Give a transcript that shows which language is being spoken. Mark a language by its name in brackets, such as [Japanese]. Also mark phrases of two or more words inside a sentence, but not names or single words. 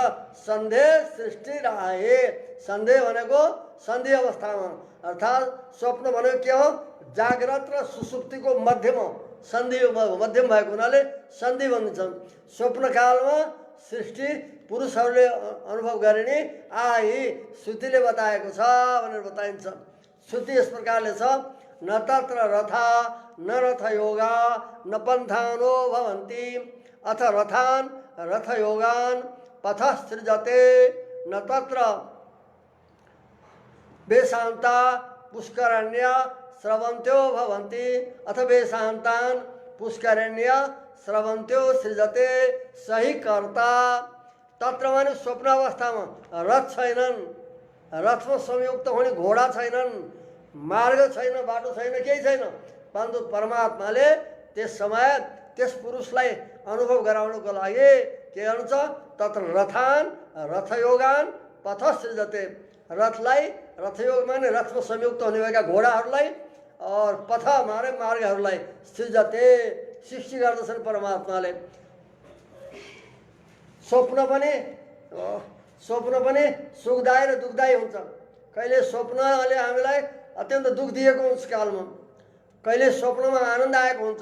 [Nepali] सन्देह सृष्टि राहे, सन्देह भनेको सन्धि अवस्थामा अर्थात् स्वप्न भनेको के हो? जाग्रत र सुसुप्तिको मध्यम सन्धि मध्यम भएको हुनाले सन्धि भनिन्छन्। स्वप्नकालमा सृष्टि पुरुषहरूले अनुभव गरिने आही श्रुतिले बताएको छ भनेर बताइन्छ। श्रुति यस प्रकारले छ [Sanskrit] न तत्र रथा न रथयोगा न पन्थानो भवन्ति अथ रथान रथयोगान पथसृजते न तत्र वेशान्ता पुष्करण्य स्रवन्त्यो भवन्ति अथ वेशान्तान पुष्करण्य स्रवन्त्यो सृजते सही कर्ता। [Nepali] तत्र माने स्वप्नावस्थामा रथ छैनन्, रथमा संयुक्त हुने घोडा छैनन्, मार्ग छैन, बाटो छैन, केही छैन। परन्तु परमात्माले त्यस समय त्यस पुरुषलाई अनुभव गराउनको लागि के गर्नुहुन्छ? [Sanskrit] तत्र रथान रथयोगान पथसृजते, [Nepali] रथलाई रथयोग माने रथमा संयुक्त हुने भएका घोडाहरूलाई और पथ मार्गहरूलाई सृजते सृष्टि गर्दछन् परमात्माले। स्वप्न पनि सुखदायी र दुःखदायी हुन्छ। कहिले स्वप्नले हामीलाई अत्यन्त दुःख दिएको हुन्छ कालमा, कहिले स्वप्नमा आनन्द आएको हुन्छ।